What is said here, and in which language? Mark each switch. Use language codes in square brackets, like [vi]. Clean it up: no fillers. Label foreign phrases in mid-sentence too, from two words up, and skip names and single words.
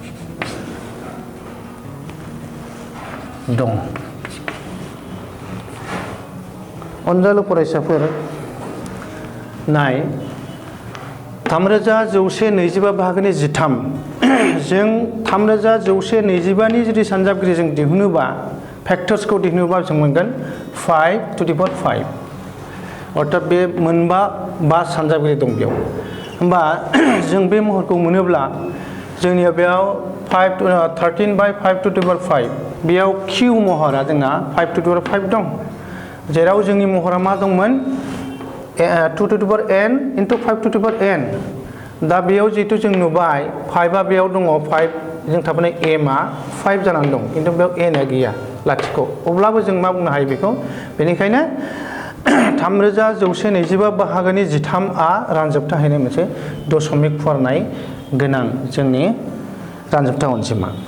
[brx] दं अनजालु फरायसाफोर नाय 3125 बाहागोनि 13 जों 3125 नि जुदि सानजाबगिरि जों दिहुनोबा फैक्टर्सखौ दिहुनोबा जों मोनगोन [en] 5 to the power 5 [brx] अर्थात बे मोनबा 5 सानजाबगिरि दं बेयाव होमबा जों बे महरखौ मोनोब्ला जोंनिया बेयाव 13 [en] by 5 to the power 5 [brx] बेयाव q महरा जोंना 5 to the power 5 दं जेराव जोंनि महरा मा दंमोन [en] 2 to the power n into 5 to the power n [brx] दा बेयाव जितु जों नुबाय 5 आ बेयाव दङ 5 जों थाबनाय m आ 5 जानानै दं किन्तु बेयाव n आ गैया लाथिख' अब्लाबो जों मा बुंनो हायो बेखौ बेनिखायनो 3125 बाहागोनि 13 आ रानजोबथा हैनाय मोनसे दशमिक फुवारनाय गोनां जोंनि रानजोबथा अनजिमा